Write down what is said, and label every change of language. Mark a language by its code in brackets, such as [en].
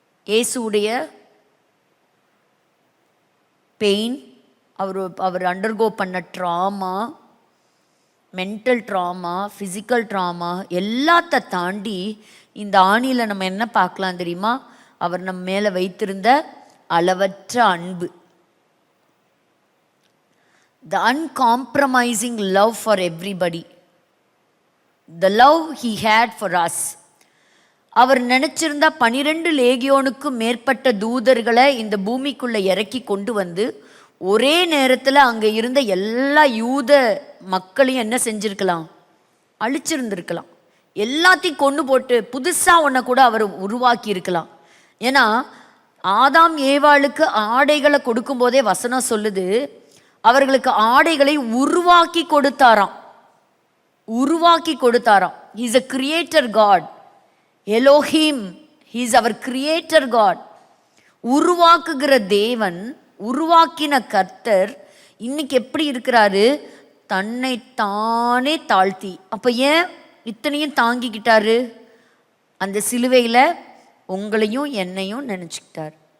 [ta] இயேசுடைய பெயின், அவர் அண்டர்கோ பண்ண drama, mental drama, physical drama எல்லாத்த தாண்டி இந்த ஆணியில் நம்ம என்ன பார்க்கலாம் தெரியுமா? அவர் நம்ம மேலே வைத்திருந்த அளவற்ற அன்பு. [en] The uncompromising love for everybody. The love he had for us. [ta] அவர் நினைச்சிருந்தா 12 லேகியோனுக்கும் மேற்பட்ட தூதர்களை இந்த பூமிக்குள்ள இறக்கி கொண்டு வந்து ஒரே நேரத்தில் அங்கே இருந்த எல்லா யூத மக்களையும் என்ன செஞ்சிருக்கலாம், அழிச்சிருந்திருக்கலாம். எல்லாத்தையும் கொண்டு போட்டு புதுசாக ஒன்றை கூட அவர் உருவாக்கி இருக்கலாம். ஏன்னா ஆதாம் ஏவாளுக்கு ஆடைகளை கொடுக்கும் போதே வசனம் சொல்லுது, அவர்களுக்கு ஆடைகளை உருவாக்கி கொடுத்தாராம். [en] He is a creator God. Elohim, he is our creator God. [ta] உருவாக்குகிற தேவன், உருவாக்கின கர்த்தர் இன்னைக்கு எப்படி இருக்கிறாரு? தன்னை தானே தாழ்த்தி. அப்ப ஏன் இத்தனையும் தாங்கிக்கிட்டாரு? அந்த சிலுவையில் உங்களையும் என்னையும் நினைச்சுக்கிட்டார்.